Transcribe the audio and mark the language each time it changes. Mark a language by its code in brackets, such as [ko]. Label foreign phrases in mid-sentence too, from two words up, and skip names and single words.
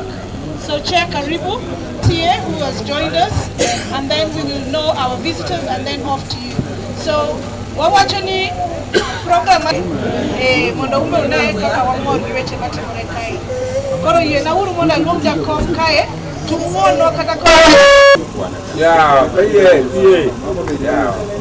[en] So Chair Karibu, TA, who has joined us, and then we will know our visitors and then off to you. So, [luo] wawachoni program mondo umbe unae kaka wamor giweche matimore kae. Koro yena uru mondo aluong jakom kae, tumuono kata koro. [en] Yeah, yeah.